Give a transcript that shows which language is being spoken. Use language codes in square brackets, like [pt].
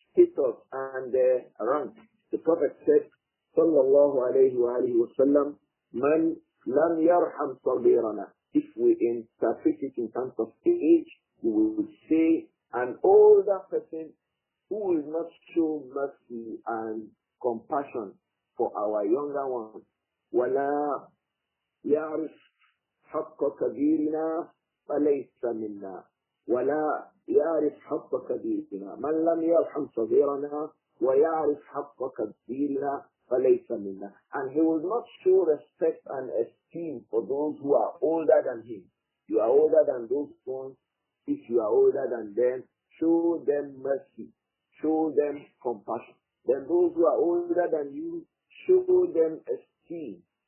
[en] Status and rank. The Prophet said, sallallahu alayhi wa sallam, man [ar] لم يرحم صغيرنا. [en] If we interpret it in terms of age, we will say an older person who will not show mercy and compassion for our younger ones. [ar] ولا يعرف حق كبيرنا فليس منا. ولا يعرف حق كبيرنا. من لم يرحم صغيرنا ويعرف حق كبيرنا فليس منا. [en] And he will not show respect and esteem for those who are older than him. You are older than those ones. If you are older than them, show them mercy. Show them compassion. Then those who are older than you, show them esteem.